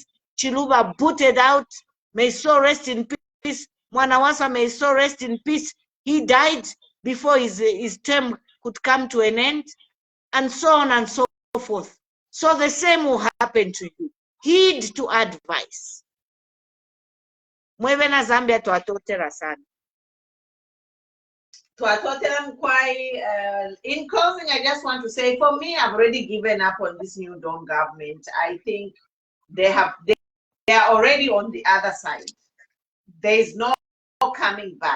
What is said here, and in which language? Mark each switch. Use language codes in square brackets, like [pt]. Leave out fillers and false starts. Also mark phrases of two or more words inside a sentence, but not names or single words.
[en] Chiluba booted out, may his soul rest in peace. Mwanawasa, may his soul rest in peace. He died before his term could come to an end, and so on and so forth. So the same will happen to you. Heed to advice. [bem] Mweve na Zambia twatotera sana. [en] In closing, I just want to say, for me, I've already given up on this new Dawn government. I think they are already on the other side. there is no coming back.